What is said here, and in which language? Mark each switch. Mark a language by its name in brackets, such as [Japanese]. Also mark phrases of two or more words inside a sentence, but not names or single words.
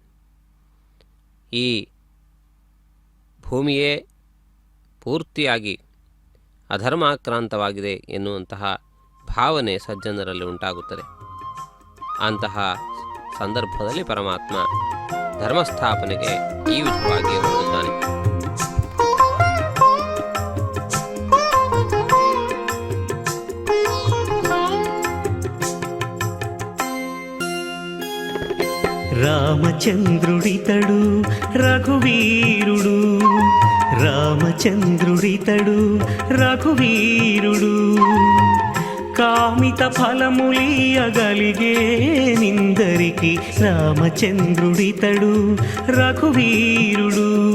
[Kannada] ಈ ಭೂಮಿಯೇ ಪೂರ್ತಿಯಾಗಿ ಅಧರ್ಮಾಕ್ರಾಂತವಾಗಿದೆ ಎನ್ನುವಂತಹ ಭಾವನೆ ಸಜ್ಜನರಲ್ಲಿ ಉಂಟಾಗುತ್ತದೆ. ಅಂತಹ ಸಂದರ್ಭದಲ್ಲಿ ಪರಮಾತ್ಮ ಧರ್ಮಸ್ಥಾಪನೆಗೆ ಈ ವಿಧವಾಗಿ ಹೊರಡುತ್ತಾನೆ. [Telugu] రామచంద్రుడితడు రఘువీరుడు, రామచంద్రుడితడు రఘువీరుడు, కామిత ఫలములియగలిగే నిందరికి రామచంద్రుడితడు రఘువీరుడు,